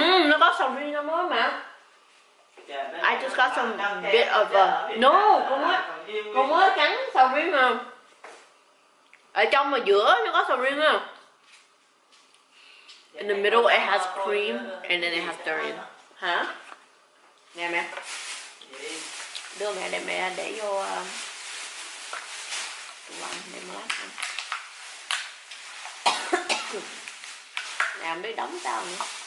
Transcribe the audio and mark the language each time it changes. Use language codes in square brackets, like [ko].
[vi] Nó có sầu riêng trong đó mà. [en] I just got some bit of no, [vi] con mới cắn sầu riêng mà. Ở trong mà giữa nó có sầu riêng á. [en] In the middle it has cream and then it has durian. [vi] Hả? Nè mẹ. Đưa mẹ để mẹ để vô tủ lạnh để mà lát ăn. Nè không biết đóng sao nữa.